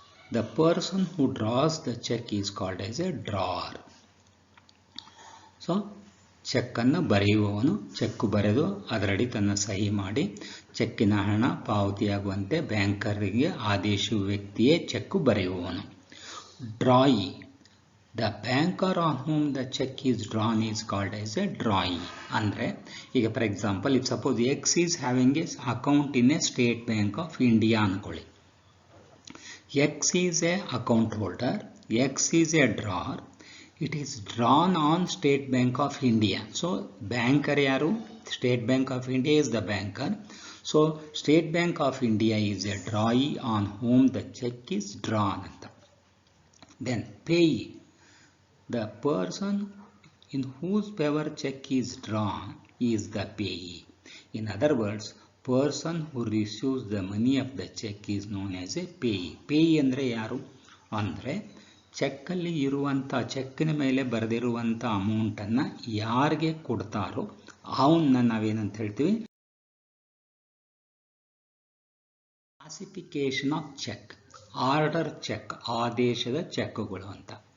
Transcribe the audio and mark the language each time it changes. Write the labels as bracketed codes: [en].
[en] The person who draws the check is called as a drawer. [kn] So ಚೆಕ್ಕನ್ನು ಬರೆಯುವವನು, check ಬರೆದು ಅದರಡಿ ತನ್ನ ಸಹಿ ಮಾಡಿ ಚೆಕ್ಕಿನ ಹಣ ಪಾವತಿಯಾಗುವಂತೆ ಬ್ಯಾಂಕರಿಗೆ ಆದೇಶಿಸುವ ವ್ಯಕ್ತಿಯೇ check ಬರೆಯುವವನು. ಡ್ರಾಯಿ. [en] The banker on whom the cheque is drawn is called as a drawee. [kn] ಅಂದರೆ ಈಗ [en] for example, if suppose X is having a account in a State Bank of India [kn] ಅಂದ್ಕೊಳ್ಳಿ. [en] X is a account holder, X is a drawer, it is drawn on State Bank of India. So banker [kn] yaru? [en] State Bank of India is the banker. So State Bank of India is a drawee on whom the check is drawn. Then payee. The person in whose favor check is drawn is the payee. In other words, person who receives the money of the check is known as a payee. [kn] Payee ಅಂದರೆ ಯಾರು? ಅಂದರೆ ಚೆಕ್ಕಲ್ಲಿ ಇರುವಂಥ, ಚೆಕ್ಕಿನ ಮೇಲೆ ಬರೆದಿರುವಂಥ ಅಮೌಂಟನ್ನು ಯಾರಿಗೆ ಕೊಡ್ತಾರೋ ಅವನ್ನ ನಾವೇನಂತ ಹೇಳ್ತೀವಿ? [en] Classification of cheque. Order cheque, [kn] ಆದೇಶದ ಚೆಕ್ಗಳು ಅಂತ.